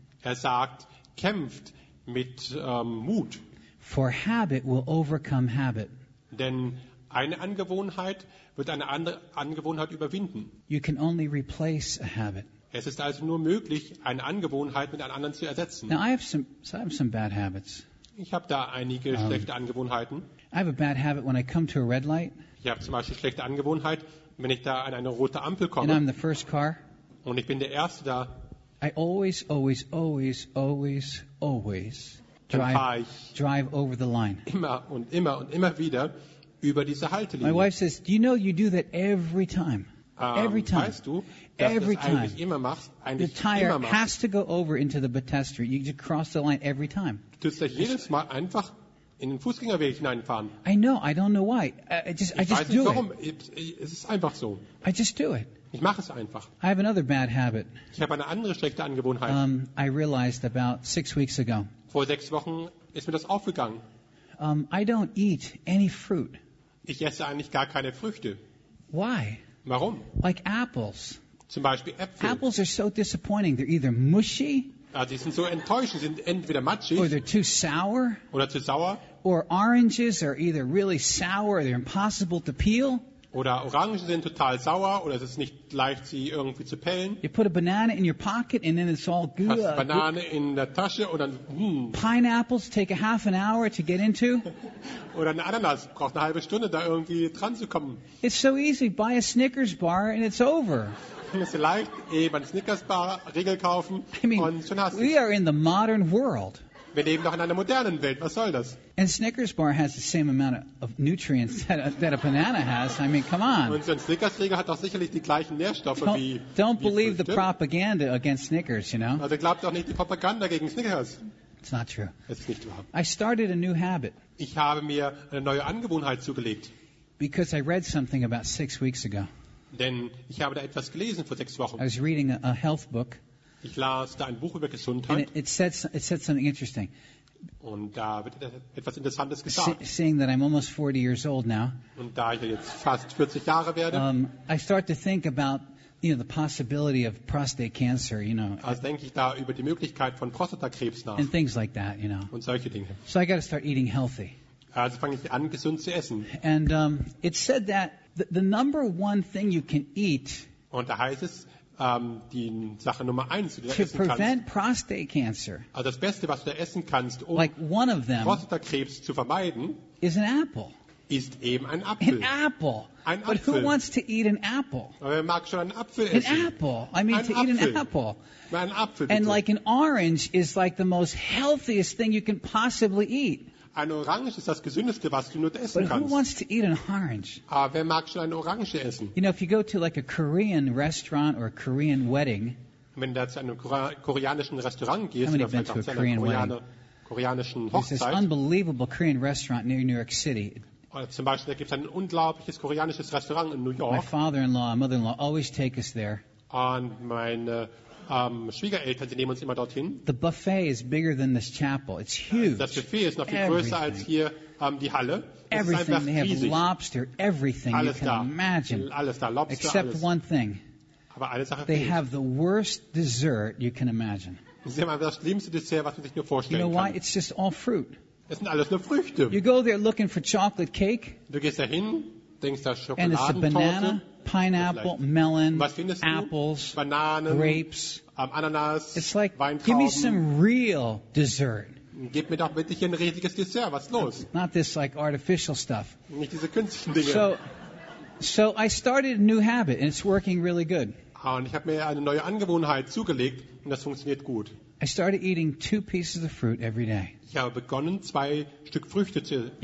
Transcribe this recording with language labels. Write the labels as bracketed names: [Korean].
[German] er sagt, kämpft mit Mut, [English] for habit will overcome habit. [German] Denn eine Angewohnheit wird eine andere Angewohnheit überwinden. [English] You can only replace a habit. [German] Es ist also nur möglich, eine Angewohnheit mit einer anderen zu ersetzen. [English] Now I have some bad habits. [German] Ich habe da einige schlechte Angewohnheiten. [English] I have a bad habit when I come to a red light. [German] Ich habe zum Beispiel schlechte Angewohnheit, wenn ich da an eine rote Ampel komme. [English] And I'm the first car. [German] Und ich bin der Erste da. [English] I always drive over the line. [German] Immer und immer wieder über diese Haltelinie. [English] My wife says, do you know you do that every time? Every time. [German] Weißt du, [English] every [German] das [English] time. [German] Immer machst, [English] the tire [German] immer [English] has to go over into the pedestrian. You just cross the line every time. [German] Du tust jedes Mal einfach in den Fußgängerweg hineinfahren. [English] I know. I don't know why. I just do it. [German] Es ist einfach so. [English] I just do it. [German] Ich mache es einfach. [English] I have another bad habit. [German] Ich habe eine andere schlechte Angewohnheit. [English] I realized about 6 weeks ago. [German] Vor 6 Wochen ist mir das aufgegangen. [English] I don't eat any fruit. [German] Ich esse eigentlich gar keine Früchte. [English] Why? [German] Warum? [English] Like apples. [German] Zum Beispiel Äpfel. [English] Apples are so disappointing. They're either mushy. [German] Die sind so enttäuschend, sind entweder matschig. [English] Or they're too sour. [German] Oder zu sauer. [English] Or oranges are either really sour, or they're impossible to peel. [German] Oder Orangen sind total sauer, oder es ist nicht leicht, sie irgendwie zu pellen. [English] You put a banana in your pocket, and then it's all good. [German] Hast Banane in der Tasche, und dann [English] Pineapples take a half an hour to get into. [German] Oder eine Ananas braucht eine halbe Stunde, da irgendwie dran zu kommen. [English] It's so easy. Buy a Snickers bar, and it's over. [German] Es ist leicht, eben eine Snickers bar Regel kaufen, und schon hast du es. [English] We are in the modern world. [German] Wir leben doch in einer modernen Welt. Was soll das? [English] And Snickers bar has the same amount of nutrients that a banana has. I mean, come on. [German] Und so ein Snickers-Riegel hat doch sicherlich die gleichen Nährstoffe wie Frühstück. [English] Don't believe the propaganda against Snickers, you know? [German] Also glaubt doch nicht die Propaganda gegen Snickers. [English] It's not true. [German] Es ist nicht wahr. [English] I started a new habit. [German] Ich habe mir eine neue Angewohnheit zugelegt. [English] Because I read something about 6 weeks ago. [German] Denn ich habe da etwas gelesen vor 6 Wochen. [English] I was reading a health book. [German] Ich las da ein Buch über Gesundheit. [English] It said something interesting. [German] Und da wird etwas Interessantes gesagt. [English] Seeing that I'm almost 40 years old now. [German] Und da ich jetzt fast 40 Jahre werde. [English] I start to think about, you know, the possibility of prostate cancer, you know. [German] Also denke ich da über die Möglichkeit von Prostatakrebs nach. [English] And things like that, you know. [German] Und solche Dinge. [English] So I got to start eating healthy. [German] Also fange ich an, gesund zu essen. [English] And it said that the number one thing you can eat. [German] Und da heißt es, die Sache Nummer eins, die du essen kannst. [English] To prevent prostate cancer. [German] Also das Beste, was du essen kannst, um [English] like one of them, [German] Prostatakrebs zu vermeiden, [English] is an apple. [German] Ist eben ein Apfel. [English] An apple. [German] Ein Apfel. [English] But who wants to eat an apple? [German] Aber wer mag schon einen Apfel essen? [English] An apple. I mean, [German] ein [English] to [German] Apfel. [English] Eat an apple. [German] Ein Apfel, bitte. [English] And like an orange is like the most healthiest thing you can possibly eat. [German] Eine Orange ist das Gesündeste, was du nur essen [English] But [German] kannst. [English] Who wants to eat an orange? [German] Aber wer mag schon eine Orange essen? [English] You know, if you go to like a Korean restaurant or a Korean wedding, [German] wenn du zu einem koreanischen Restaurant gehst, oder vielleicht auch zu einer koreanischen Hochzeit, [English] there's this unbelievable Korean restaurant near New York City. [German] Oder zum Beispiel, da gibt es ein unglaubliches koreanisches Restaurant in New York. [English] My father-in-law and mother-in-law always take us there. [German] Und meine Schwiegereltern, sie nehmen uns immer dorthin. [English] The buffet is bigger than this chapel. It's huge. [German] Das Buffet ist noch viel größer als hier die Halle. [English] Everything. [German] Ist einfach [English] they have lobster, everything [German] alles [English] you can imagine. [German] Alles da, Lobster, [English] except [German] alles. [English] One thing. [German] Aber eine Sache [English] they [German] fehlt. [English] Have the worst dessert you can imagine. [German] Sie haben das schlimmste Dessert, was man sich nur vorstellen kann. [English] You know why? [German] Kann. [English] It's just all fruit. [German] Es sind alles nur Früchte. [English] You go there looking for chocolate cake. [German] Du gehst dahin, denkst da Schokoladentorte. [English] And it's a banana. Pineapple, melon, apples, [German] Bananen, [English] grapes, [German] Ananas, [English] it's like, [German] Weintrauben. [English] Give me some real dessert. [German] Gib mir doch bitte hier ein richtiges Dessert. Was ist los? [English] Not this like artificial stuff. [German] Nicht diese künstlichen Dinge. [English] So I started a new habit and it's working really good. [German] Und ich habe mir eine neue Angewohnheit zugelegt und das funktioniert gut. [English] I started eating 2 pieces of fruit every day. [German] Ich habe begonnen, 2 Stück Früchte zu essen jeden Tag.